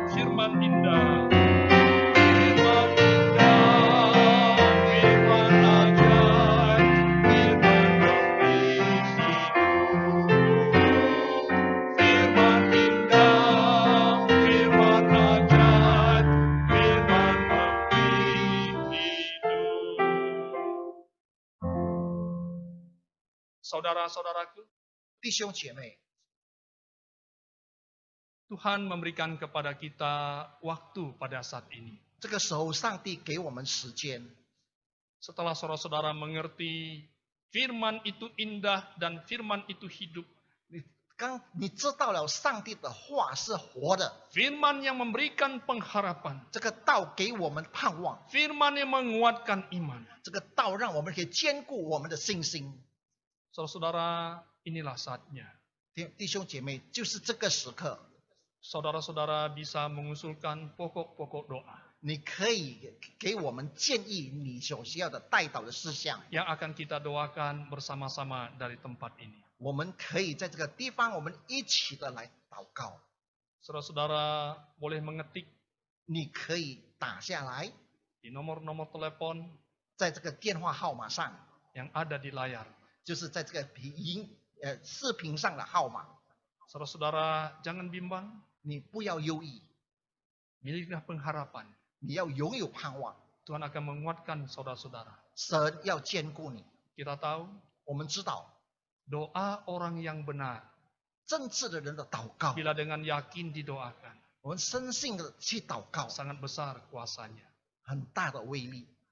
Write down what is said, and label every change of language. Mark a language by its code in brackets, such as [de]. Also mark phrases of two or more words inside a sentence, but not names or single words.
[id] Firman indah, firman indah, firman ajaib, firman memberi hidup. Firman indah, firman ajaib, firman memberi hidup. Saudara-saudaraku, [zh] 弟兄姐妹， [id] Tuhan memberikan kepada kita waktu pada saat ini. [zh] 这个时候上帝给我们时间， [id] Setelah saudara-saudara mengerti firman itu indah dan firman itu hidup. [zh] 你知道了上帝的话是活的， [id] Firman yang memberikan pengharapan. [zh] 这个道给我们盼望， [id] Firman yang menguatkan iman. [zh] 这个道让我们可以坚固我们的信心。 [id] Saudara-saudara, inilah saatnya. [zh] 弟兄姐妹，就是这个时刻， [id] Saudara-saudara bisa mengusulkan pokok-pokok doa [zh] 你可以给我们建议你所需要的代祷的事项， [id] yang akan kita doakan bersama-sama dari tempat ini. [zh] 我们可以在这个地方，我们一起的来祷告。 [id] Saudara-saudara boleh mengetik [zh] 你可以打下来， [id] di nomor-nomor telepon [zh] 在这个电话号码上， [id] yang ada di layar. [zh] 就是在这个视频上的号码。 [id] Saudara-saudara jangan bimbang, [zh] 你不要忧郁， [id] miliklah pengharapan. [zh] 你要拥有盼望， [id] Tuhan akan menguatkan saudara-saudara. [zh] 神要坚固你。 [id] Kita tahu [zh] 我们知道， [id] doa orang yang benar [zh] 正直的人的祷告， [id] bila dengan yakin didoakan [zh] 我们深信的去祷告， [id] sangat besar kuasanya. [zh] 很大的威力。